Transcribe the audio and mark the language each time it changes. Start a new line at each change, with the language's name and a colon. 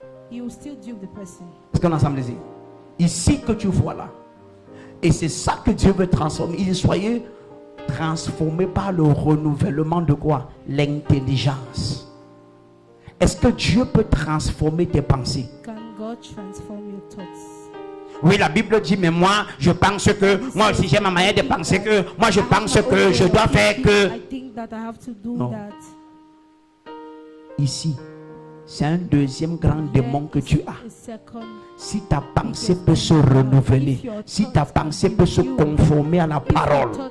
French: Est-ce qu'on est ensemble ici? Ici que tu vois là. Et c'est ça que Dieu veut transformer. Il dit soyez transformés par le renouvellement de quoi? L'intelligence. Est-ce que Dieu peut transformer tes pensées?
English: Can God transform your thoughts?
French: Oui, la Bible dit, mais moi, je pense que, moi aussi j'ai ma manière de penser que, moi je pense que je dois faire que. Non. Ici, c'est un deuxième grand démon que tu as. Si ta pensée peut se renouveler, si ta pensée peut se conformer à la parole.